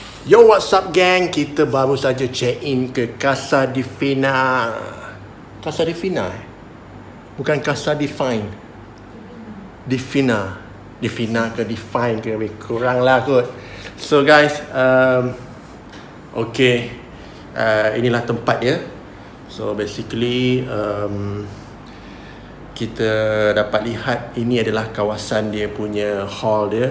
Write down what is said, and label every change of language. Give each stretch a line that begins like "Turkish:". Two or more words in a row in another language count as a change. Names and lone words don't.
English: Yo, what's up gang?
Malay: Kita baru saja
English: check in
Malay: ke Casa Divina. Casa Divina? Bukan Casa Define. Divina. Divina ke Define ke lebih kurang lah kot.
English: So guys, okay,
Malay: inilah tempat dia.
English: So basically
Malay: kita dapat lihat ini adalah kawasan dia punya hall dia.